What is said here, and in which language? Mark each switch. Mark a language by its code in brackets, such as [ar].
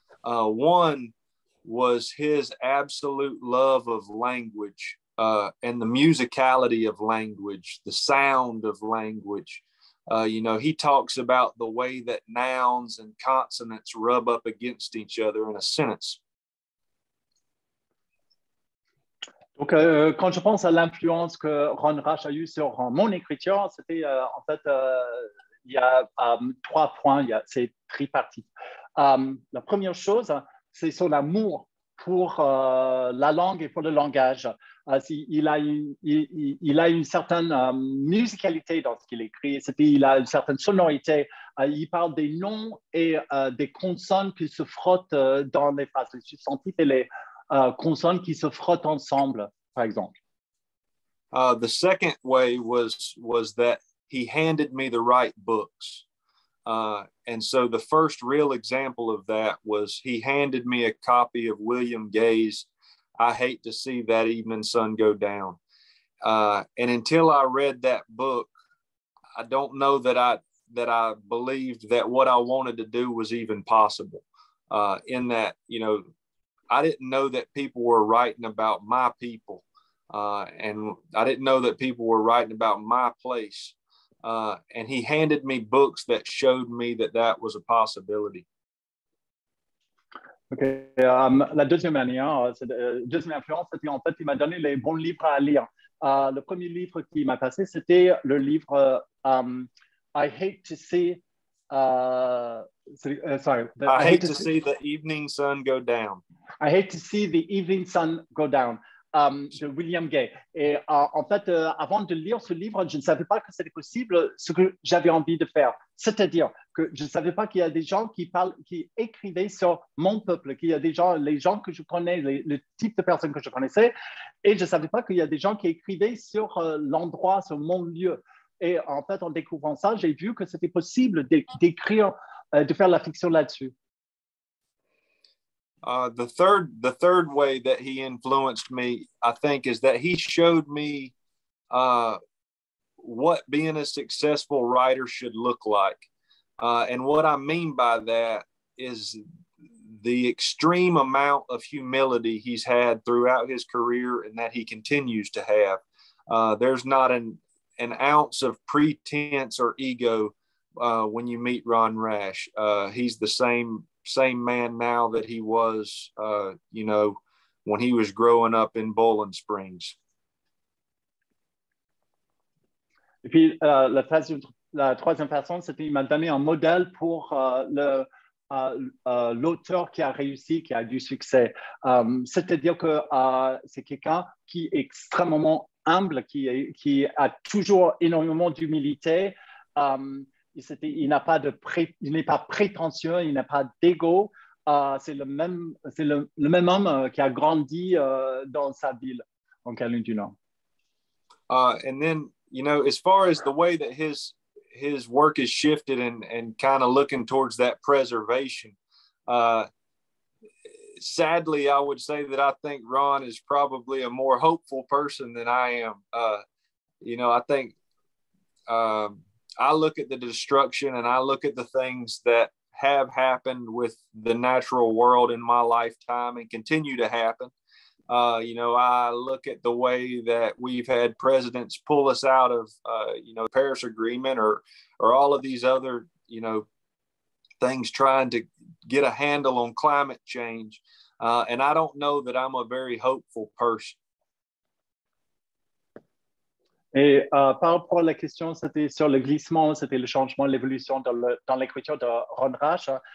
[en] One was his absolute love of language and the musicality of language, the sound of language. He talks about the way that nouns and consonants rub up against each other in a sentence. [fr] Donc, quand je pense à l'influence que Ron Rash a eue sur mon écriture, c'était en fait, il y a 3 points, c'est tripartite. La première chose, c'est son amour pour la langue et pour le langage. Il a une certaine musicalité dans ce qu'il écrit, il a une certaine sonorité. Il parle des noms et des consonnes qui se frottent dans les phrases, les substantifs et les consonnes qui se frottent ensemble, par exemple. [en] The second way was that he handed me the right books. And so the first real example of that was he handed me a copy of William Gay's I Hate to See That Evening Sun Go Down. And until I read that book, I don't know that I believed that what I wanted to do was even possible. In that, I didn't know that people were writing about my people. And I didn't know that people were writing about my place. And he handed me books that showed me that was a possibility. Okay. [fr] La deuxième influence, c'était en fait, il m'a donné les bons livres à lire. Le premier livre qu'il m'a passé, c'était le livre I Hate to See. [en] Sorry. I hate to see the evening sun go down. I hate to see the evening sun go down. [fr] De William Gay. Et en fait, avant de lire ce livre, je ne savais pas que c'était possible ce que j'avais envie de faire. C'est-à-dire que je ne savais pas qu'il y a des gens qui écrivaient sur mon peuple, qu'il y a des gens, les gens que je connais, le type de personnes que je connaissais, et je ne savais pas qu'il y a des gens qui écrivaient sur l'endroit, sur mon lieu. Et en fait, en découvrant ça, j'ai vu que c'était possible d'écrire, de faire la fiction là-dessus. [en] The third way that he influenced me, I think, is that he showed me what being a successful writer should look like. And what I mean by that is the extreme amount of humility he's had throughout his career and that he continues to have. There's not an ounce of pretense or ego when you meet Ron Rash. He's the same man now that he was, when he was growing up in Bowling Springs. [fr] Et puis, la troisième personne, c'était il m'a donné un modèle pour l'auteur qui a réussi, qui a du succès. C'est-à-dire que c'est quelqu'un qui est extrêmement humble, qui a toujours énormément d'humilité. Il n'est pas prétentieux, il n'a pas d'ego. C'est le même homme qui a grandi dans sa ville, en Caroline du Nord. [en] And then, as far as the way that his work is shifted and kind of looking towards that preservation, sadly, I would say that I think Ron is probably a more hopeful person than I am. I think I look at the destruction and I look at the things that have happened with the natural world in my lifetime and continue to happen. I look at the way that we've had presidents pull us out of, the Paris Agreement or all of these other, things trying to get a handle on climate change. And I don't know that I'm a very hopeful person. [fr] Et par rapport à la question, c'était sur le glissement, c'était le changement, l'évolution dans l'écriture de Ron Rash.